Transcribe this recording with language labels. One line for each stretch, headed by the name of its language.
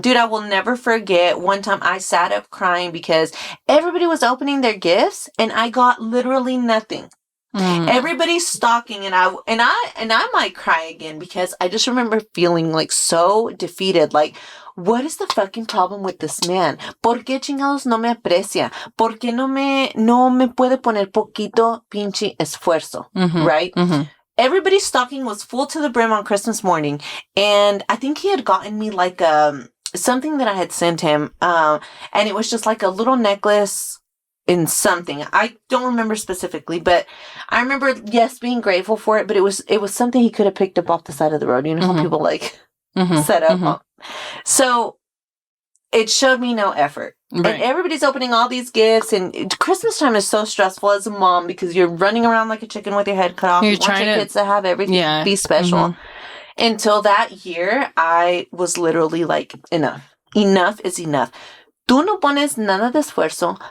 English: Dude, I will never forget one time I sat up crying because everybody was opening their gifts and I got literally nothing. Everybody's stalking and I might cry again because I just remember feeling like so defeated. Like, what is the fucking problem with this man?
Spanish: ¿Por qué chingados no me aprecia? ¿Por qué no me puede poner poquito pinche esfuerzo?
English: Right? Everybody's stocking was full to the brim on Christmas morning. And I think he had gotten me like something that I had sent him. And it was just like a little necklace in something. I don't remember specifically, but I remember, yes, being grateful for it, but it was something he could have picked up off the side of the road. You know how people like set up. So it showed me no effort. Right. And everybody's opening all these gifts and Christmas time is so stressful as a mom because you're running around like a chicken with your head cut off. You want your kids to have everything be special. Until that year, I was literally like, enough. Enough is enough.
Spanish: Tú no pones nada de esfuerzo.